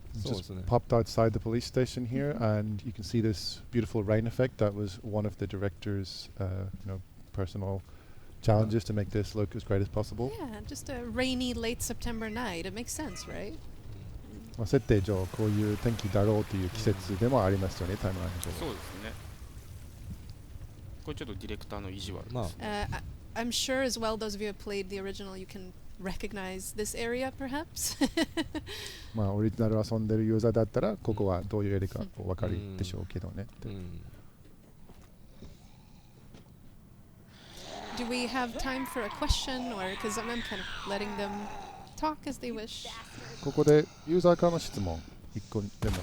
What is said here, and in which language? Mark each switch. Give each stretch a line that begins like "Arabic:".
English: just popped outside the police station here, and you can see this beautiful rain effect. That was one of the director's, personal challenges to make this look as great as possible. Yeah, just a rainy late September night. It makes sense, right?
Japanese: まあ設定上こういう天気だろうという季節でもありますよね、タイムライン上。そうですね。これちょっとディレクターの意地悪です。まあ
English: I'm sure as well, those of you who have played the original, you can recognize this area, perhaps.
Japanese: まあオリジナル遊んでるユーザーだったらここはどういうエリかお分かりでしょうけどね。
English: Do we have time for a question, or because I'm kind of letting them talk as they wish?
Japanese: ここでユーザーからの質問1個でも